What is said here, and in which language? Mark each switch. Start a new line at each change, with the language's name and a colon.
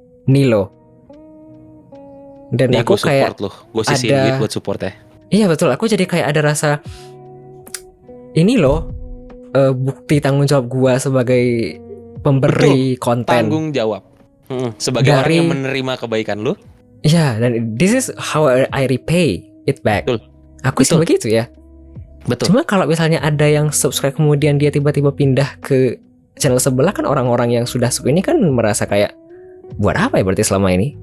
Indonesian: Nih loh. Dan aku kayak gue sisihin duit buat support ya. Iya betul, aku jadi kayak ada rasa ini loh, bukti tanggung jawab gue sebagai pemberi konten. Tanggung jawab sebagai orang yang menerima kebaikan lu. Iya, dan
English: this is how I repay it back.
Indonesian: Betul. Aku sih begitu ya. Betul. Cuma kalau misalnya ada yang subscribe kemudian dia tiba-tiba pindah ke channel sebelah, kan orang-orang yang sudah sub ini kan merasa kayak, buat apa ya berarti selama ini?